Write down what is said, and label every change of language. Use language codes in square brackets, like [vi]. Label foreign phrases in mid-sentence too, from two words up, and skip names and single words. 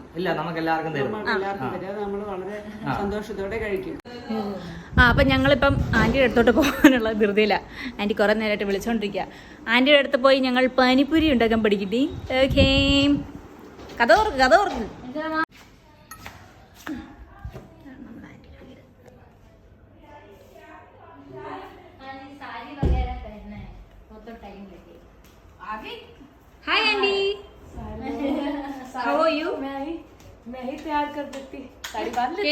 [ml] ഇല്ല, നമുക്ക് എല്ലാവർക്കും തരും. നമ്മൾ വളരെ സന്തോഷത്തോടെ കഴിക്കും. അപ്പം ഞങ്ങളിപ്പം ആൻറ്റിയുടെ അടുത്തോട്ട് പോകാനുള്ള ധൃതിയില്ല. ആൻറ്റി കുറേ നേരമായിട്ട് വിളിച്ചോണ്ടിരിക്കുക. ആൻറ്റിയുടെ അടുത്ത് പോയി ഞങ്ങൾ പാനിപൂരി ഉണ്ടാക്കാൻ പഠിക്കട്ടെ. കഥ ഓർക്ക് [en] Hi aunty, how are you? [hi] मैं ही तैयार कर देती, साड़ी बांध लेती।